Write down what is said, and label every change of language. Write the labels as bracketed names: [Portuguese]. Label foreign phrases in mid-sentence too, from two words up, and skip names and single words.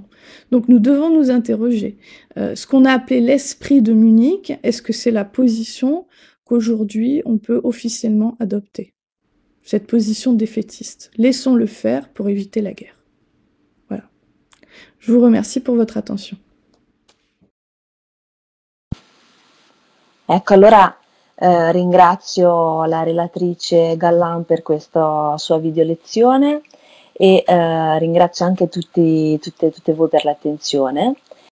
[French] Donc nous devons nous interroger. Ce qu'on a appelé l'esprit de Munich, est-ce que c'est la position qu'aujourd'hui on peut officiellement adopter? Cette position défaitiste. Laissons-le faire pour éviter la guerre. Voilà. Je vous remercie pour votre attention. [Italian] Ecco, allora ringrazio la relatrice Gallan per questa sua video lezione e ringrazio anche tutte voi per l'attenzione.